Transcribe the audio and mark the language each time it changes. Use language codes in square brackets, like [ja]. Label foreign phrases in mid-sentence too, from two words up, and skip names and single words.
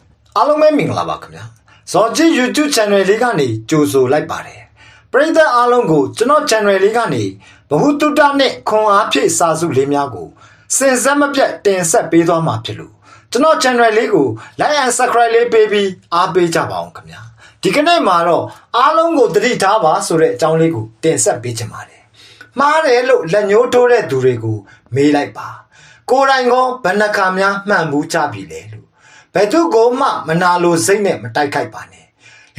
[my] အားလုံးပဲမင်္ဂလာပါခင်ဗျာဇော်ကြီး YouTube channel လေးကနေကြိုဆိုလိုက်ပါတယ်ပရိသတ်အားလုံးကိုကျွန်တော် channel လေးကနေဘဟုတုတ္တနဲ့ခွန်အားဖြည့်စာစုလေးများကိုစင်စက်မပြတ်တင်ဆက်ပေးသွားမှာဖြစ်လို့ကျွန်တော် channel လေးကို [en] like and subscribe [my] လေးပေးပြီးအားပေးကြပါအောင်ခင်ဗျာဒီကနေ့မှာတော့အား လုံးကိုသတိထားပါဆိုတဲ့အကြောင်းလေးကိုတင်ဆက်ပေးချင်ပါတယ်မှားတယ်လို့လက်ညှိုးထိုးတဲ့သူတွေကိုမေးလိုက်ပါကိုယ်တိုင်ကဘယ်နှခါများမှန်ဘူးကြပြီလဲလို့ဘယ်သူကိုမှမနာလိုစိတ်နဲ့မတိုက်ခိုက်ပါနဲ့လူ